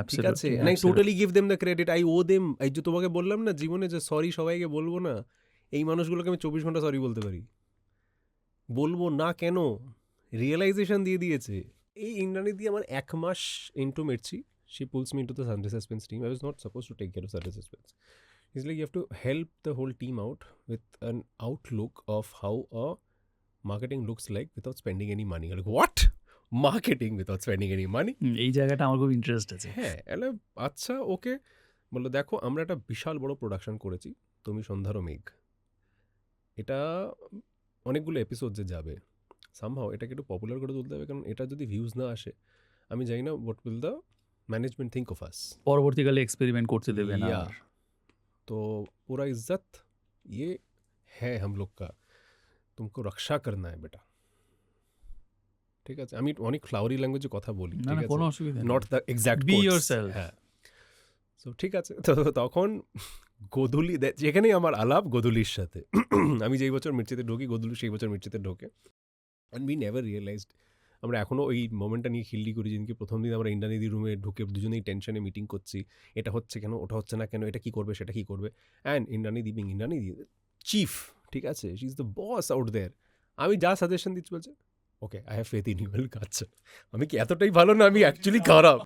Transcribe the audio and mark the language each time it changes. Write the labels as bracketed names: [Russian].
[Bangla] ঠিক আছে, [English] And I totally give them the credit, I owe them. [Bangla] এই যে তোমাকে বললাম না জীবনে যে সরি সবাইকে বলবো না, এই মানুষগুলোকে আমি 24 ঘন্টা সরি বলতে পারি, বলবো না কেন, রিয়েলাইজেশন দিয়ে দিয়েছে। এই ইন্দ্রাণী দিয়ে আমার 1 mass [English] Into Mirchi, she pulls me into the Sunday suspense team, I was not suppose to take care of Sunday suspense, it's like you have to help the whole team out with an outlook of how a marketing looks like without spending any money. Like, what? Marketing without spending any money? [Bangla] এই জায়গাটা আমার খুব interest আছে। হ্যাঁ, এলে আচ্ছা ওকে, বললো দেখো আমরা একটা বিশাল বড় প্রোডাকশন করেছি, তুমি সন্ধ্যারও মেঘ, এটা অনেকগুলো এপিসোড যে যাবে, সামহাও এটাকে একটু পপুলার করে তুলতে হবে, কারণ এটা যদি ভিউজ না আসে আমি জানি না [English] what will the management think of us, [Bangla] পরবর্তীকালে এক্সপেরিমেন্ট করতে দেবে না। [Hindi] তো পুরা ইজ্জত ये है हम लोग का, तुमको रक्षा करना है बेटा, [Bangla] ঠিক আছে। আমি অনেক ফ্লাওয়ারি ল্যাঙ্গুয়েজে কথা বলি, না ঠিক না, আছে, কোনো অসুবিধা নেই। [English] Not the exact Be yourself. [Bangla] হ্যাঁ, সো ঠিক আছে। তো তখন গোধূলি, যেখানেই আমার আলাপ গোধূলির সাথে, আমি যেই বছর মির্চিতে ঢুকি গোধূলি সেই বছর মির্চিতে ঢোকে, অ্যান্ড উই নেভার রিয়েলাইজড, আমরা এখনও ওই মোমেন্টটা নিয়ে খিল্লি করি, যেদিনকে প্রথম দিন আমরা ইন্দ্রাণীদির রুমে ঢুকে দুজনেই টেনশনে মিটিং করছি, এটা হচ্ছে কেন, ওটা হচ্ছে না কেন, এটা কী করবে সেটা কী করবে, অ্যান্ড ইন্দ্রাণীদি বিং ইন্দ্রাণীদি চিফ, ঠিক আছে, [English] she is the boss out there, [Bangla] আমি যা সাজেশন দিচ্ছি বলছে [English] okay I have faith in you, [Bangla] আচ্ছা আমি কি এতটাই ভালো না, আমি অ্যাকচুয়ালি খারাপ।